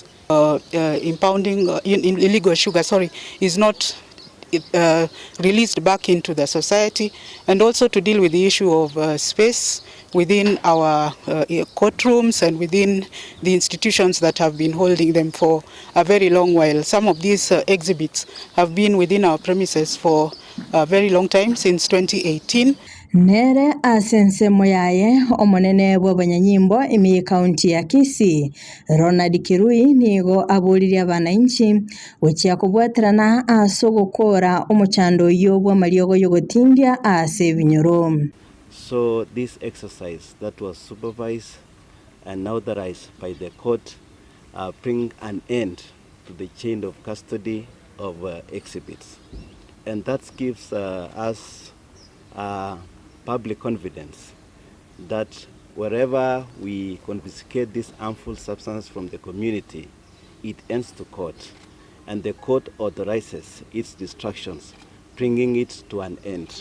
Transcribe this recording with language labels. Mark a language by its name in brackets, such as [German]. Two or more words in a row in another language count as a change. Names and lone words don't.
[English] Impounding illegal sugar, is not released back into the society, and also to deal with the issue of space within our courtrooms and within the institutions that have been holding them for a very long while. Some of these exhibits have been within our premises for a very long time, since 2018. [Gusii] Nere asense moyaye omonene bw'abanyanyimbo emi county ya Kisii Ronald Kirui nigo abulirya abananchi wechi akubwatirana asogokora omuchando yo bw'amaliogo yogotindia ase binyoro. [English] So this exercise that was supervised and authorized by the court bring an end to the chain of custody of exhibits, and that gives us public confidence that wherever we confiscate this harmful substance from the community, it ends to court, and the court authorizes its destructions, bringing it to an end.